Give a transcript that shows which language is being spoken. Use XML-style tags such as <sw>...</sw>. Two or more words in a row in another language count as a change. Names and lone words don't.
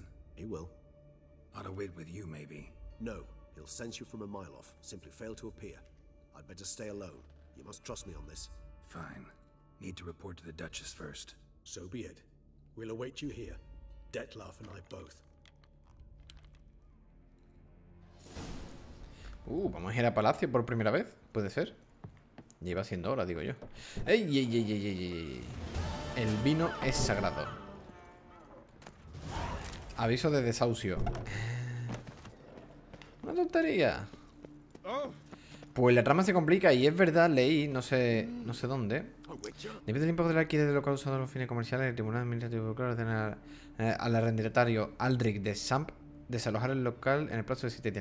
<en>He will. Ought to wait with you, maybe. No, he'll sense you from a mile off. Simply fail to appear. I'd better stay alone. You must trust me on this. Fine. Need to report to the Duchess first. So be it. We'll await you here. Dettlaff and I both.</en> <es>Vamos a ir a Palacio por primera vez. Puede ser. Lleva siendo hora, digo yo. ¡Ey, ey, ey, ey, ey, ey! El vino es sagrado. Aviso de desahucio. Una tontería. Pues la trama se complica y es verdad, leí, no sé dónde. Debido al tiempo del alquiler de lo causado a los fines comerciales, el Tribunal Administrativo Local ordena al arrendatario Aldrich de Samp desalojar el local en el plazo de 7 días.</es>